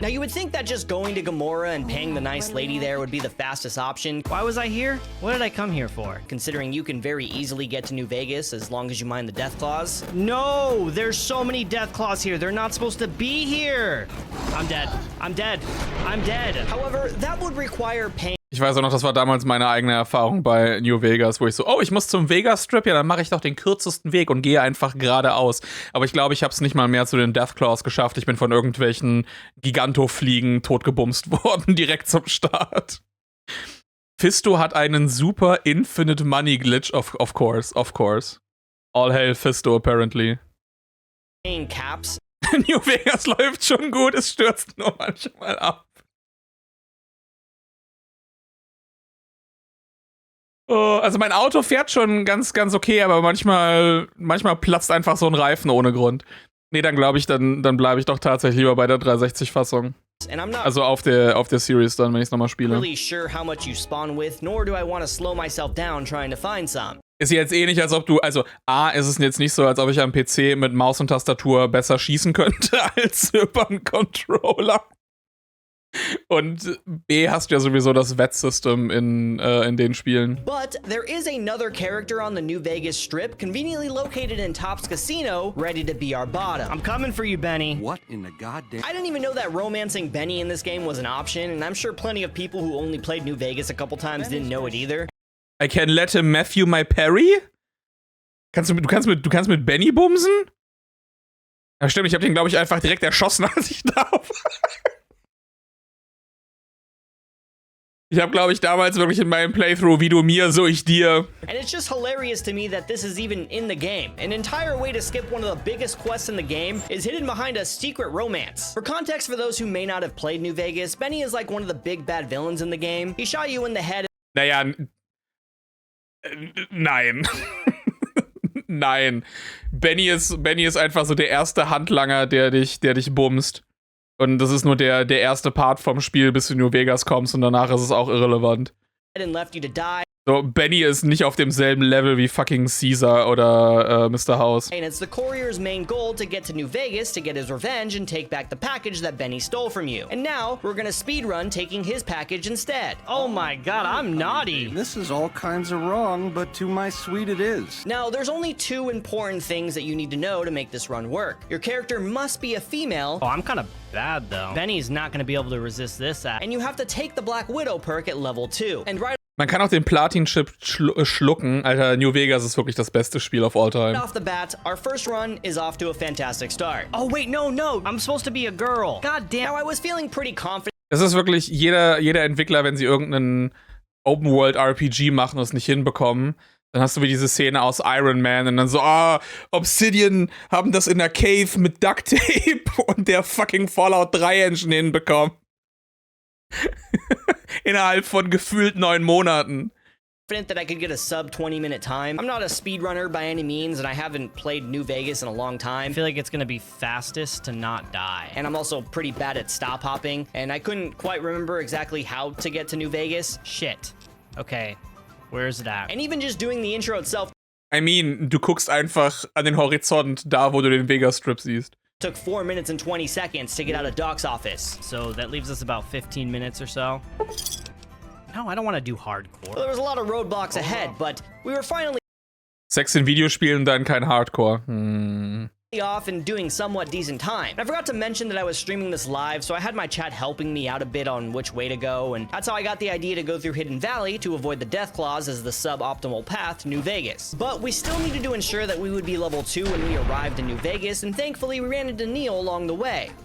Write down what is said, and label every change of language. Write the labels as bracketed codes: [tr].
[en] Now you would think that just going to Gamora and paying the nice lady there would be the fastest option. Why was I here? What did I come here for? Considering you can very easily get to New Vegas as long as you mind the death claws. No, there's so many death claws here. They're not supposed to be here. I'm dead. I'm dead. I'm dead. However, that would require paying. [de] Ich weiß auch noch, das war damals meine eigene Erfahrung bei New Vegas, wo ich so, oh, ich muss zum Vegas-Strip, ja, dann mache ich doch den kürzesten Weg und gehe einfach geradeaus. Aber ich glaube, ich habe es nicht mal mehr zu den Deathclaws geschafft. Ich bin von irgendwelchen Gigantofliegen totgebumst worden, direkt zum Start. Fisto hat einen super Infinite Money Glitch, [en] of course. All hail Fisto, apparently. Caps. [de] New Vegas läuft schon gut, es stürzt nur manchmal ab. Also mein Auto fährt schon ganz okay, aber manchmal platzt einfach so ein Reifen ohne Grund. Nee, dann glaube ich, dann bleibe ich doch tatsächlich lieber bei der 360-Fassung. Also auf der Series dann, wenn ich es nochmal spiele. [en] Really sure how much you spawn with, nor do I want to slow myself down trying to find some. [de] Ist jetzt eh nicht, als ob du, also A, ist es jetzt nicht so, als ob ich am PC mit Maus und Tastatur besser schießen könnte als über einen Controller. Und B, hast du ja sowieso das Wettsystem in den Spielen. [en] But there is another character on the New Vegas Strip, conveniently located in Top's Casino, ready to be our bottom. I'm coming for you, Benny. What in the goddamn... I didn't even know that romancing Benny in this game was an option, and I'm sure plenty of people who only played New Vegas a couple times didn't know it either. I can let him Matthew my Perry? [de] Du kannst mit Benny bumsen? Ja, stimmt, ich hab den, glaube ich, einfach direkt erschossen, als ich da war. Ich habe, glaube ich, damals wirklich in meinem Playthrough, wie du mir, so ich dir. [en] And it's just hilarious to me that this is even in the game. An entire way to skip one of the biggest quests in the game is hidden behind a secret romance. For context for those who may not have played New Vegas, Benny is like one of the big bad villains in the game. He shot you in the head. [de] Naja, nein. Nein. Benny ist einfach so der erste Handlanger, der dich bumst. Und das ist nur der erste Part vom Spiel, bis du in New Vegas kommst und danach ist es auch irrelevant. [en] And left you to die. [de] So, Benny ist nicht auf demselben Level wie fucking Caesar oder Mr. House. [en] And it's the courier's main goal to get to New Vegas to get his revenge and take back the package that Benny stole from you. And now, we're gonna speedrun taking his package instead. Oh my god, I'm naughty. This is all kinds of wrong, but to my sweet it is. Now, there's only two important things that you need to know to make this run work. Your character must be a female. Oh, I'm kind of bad though. Benny's not gonna be able to resist this act. And you have to take the Black Widow perk at level 2. And right [de] Man kann auch den Platin-Chip schlucken. Alter, New Vegas ist wirklich das beste Spiel [en] of all time. off the bat, our first run is off to a fantastic start. Oh wait, no, I'm supposed to be a girl. God damn. Now, I was feeling pretty confident. [de] Es ist wirklich jeder Entwickler, wenn sie irgendeinen Open-World-RPG machen und es nicht hinbekommen, dann hast du wie diese Szene aus Iron Man und dann so, Obsidian haben das in der Cave mit Duct Tape und der fucking Fallout 3 Engine hinbekommen. Innerhalb von gefühlt 9 Monaten. [en] That I could get a sub 20-minute time. I'm not a speedrunner by any means, and I haven't played New Vegas in a long time. I feel like it's gonna be fastest to not die. And I'm also pretty bad at stop hopping, and I couldn't quite remember exactly how to get to New Vegas. Shit. Okay, where is it at? And even just doing the intro itself [de] I mean, du guckst einfach an den Horizont, da wo du den Vegas Strip siehst. [en] took 4 minutes and 20 seconds to get out of Doc's office. So that leaves us about 15 minutes or so. No, I don't want to do hardcore. Well, there was a lot of roadblocks ahead, but we were finally [de] Sex in Videospielen, dann kein Hardcore. [en] off and doing somewhat decent time. I forgot to mention that I was streaming this live, so I had my chat helping me out a bit on which way to go, and that's how I got the idea to go through Hidden Valley to avoid the Death Claws as the suboptimal path to New Vegas. But we still needed to ensure that we would be level 2 when we arrived in New Vegas, and thankfully we ran into Neil along the way.